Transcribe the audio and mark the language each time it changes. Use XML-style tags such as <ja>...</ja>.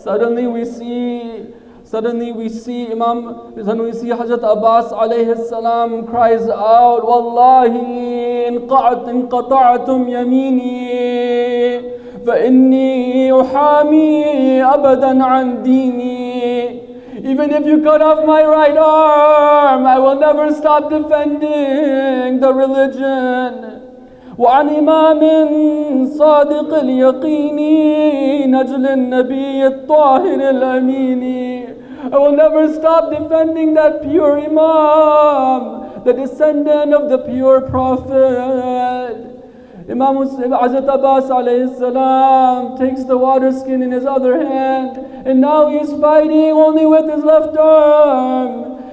<en>Suddenly we see Hazrat Abbas alayhi salam cries out,</en> <ar>Wallahi inqata'tum yamini fa inni uhami abadan an dini.</ar> <en>Even if you cut off my right arm, I will never stop defending the religion.</en> <ar>وعن إمام صادق اليقين نجل النبي الطاهر الأمين.</ar> <en>I will never stop defending that pure Imam, the descendant of the pure Prophet. Imam Hazrat Abbas alayhi salam takes the water skin in his other hand, and now he is fighting only with his left arm.</en>